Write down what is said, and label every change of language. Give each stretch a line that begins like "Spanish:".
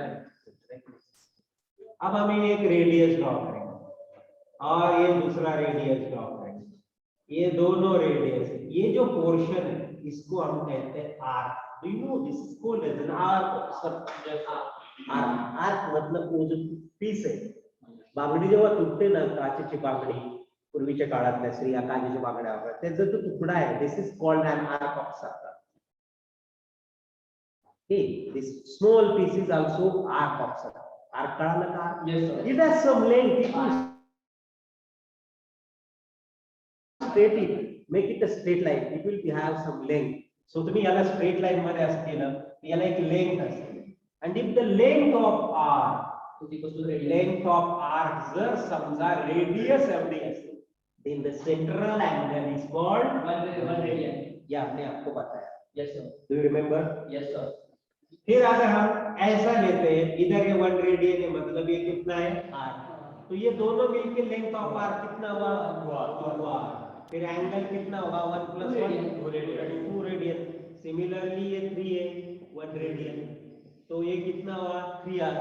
Hindi: अब हम एक रेडियस ड्रॉ करेंगे और ये दूसरा रेडियस ड्रॉ करेंगे। ये दोनों रेडियस, ये जो पोर्शन है इसको हम कहते हैं arc.
English: Do you know this is called as an arc?
Marathi: Arc मतलब वो जो पीस आहे, बांगडी जेव्हा तुटते ना, काचेची बांगडी पूर्वीच्या काळातल्या स्त्रिया काचेच्या बांगड्या वापरतात, त्याचा जो तुकडा आहे,
English: This is called an arc of circle. Okay, this small piece is also arc of circle.
Marathi: Arc कळालं का?
English: Yes sir. It has some length. It will straight it, make it a straight line. It will have some length.
Marathi: So तुम्ही याला straight line मध्ये असं केलं, याला एक length असते.
English: And if the length of arc is equal to the length of arc
Marathi: जर समजा radius एवढी असेल,
English: then the central angle is called 1 radian.
Hindi: ये आपने आपको बताया.
English: Yes sir. Do you remember? Yes sir.
Hindi: फिर अगर हम ऐसा लेते हैं, इधर ये 1 रेडियन है, मतलब ये कितना है? r। तो ये दोनों मिलके लेंथ ऑफ r कितना हुआ? 2 r। फिर एंगल कितना होगा? 1 + 1 2 रेडियन। सिमिलरली ये 3 है, 1 रेडियन, तो ये कितना हुआ? 3 r।